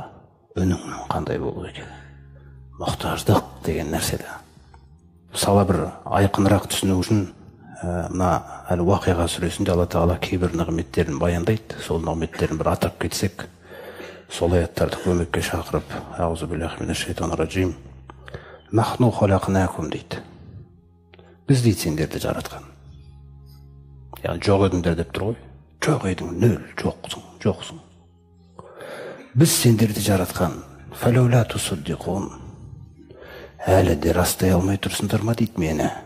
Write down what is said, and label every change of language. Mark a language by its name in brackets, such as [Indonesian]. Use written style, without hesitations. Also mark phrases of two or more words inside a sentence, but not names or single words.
[Kazakh] Үніңнің қандай болу екен. Мұқтаждық деген нәрседе. Мысалы бір айқынырақ түсіну үшін, мына Әл-Уақиға сүресінде Алла Тағала кейбір нығметтерін баяндайды. Сол нығметтерін бір атап кетсек, сол аяттарды көмекке шақырып, [Arabic] أعوذ بالله من الشيطان الرجيم. نحن خلقناكم дейді. [Kazakh] Біз дейді сендерді жаратқан. Яғни жоқ едіңдер деп тұр ғой. Жоқ едің, нөл, жоқсың. Біз сендерді жаратқан. [Arabic] فلولا تصدقون. [Kazakh] Әлі де растай алмай тұрсыңдар ма дейді мені.